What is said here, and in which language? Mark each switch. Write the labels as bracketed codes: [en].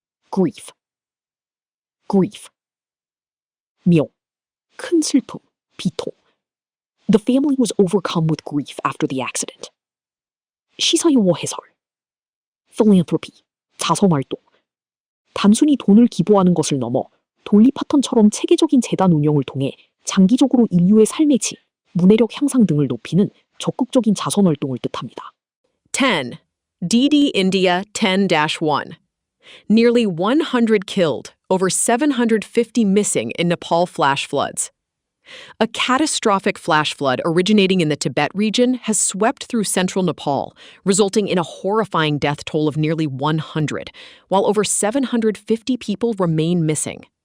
[en] Grief. Grief. 명. [ko] 큰 슬픔, 비통. [en] The family was overcome with grief after the accident. [ko] 시사용어 해설. [en] Philanthropy, 자선활동. [ko] 단순히 돈을 기부하는 것을 넘어 돌리 파턴처럼 체계적인 재단 운영을 통해 장기적으로 인류의 삶의 질, 문해력 향상 등을 높이는 적극적인 자선활동을 뜻합니다. [en] 10. DD India 10-1. Nearly 100 killed, over 750 missing in Nepal flash floods. A catastrophic flash flood originating in the Tibet region has swept through central Nepal, resulting in a horrifying death toll of nearly 100, while over 750 people remain missing.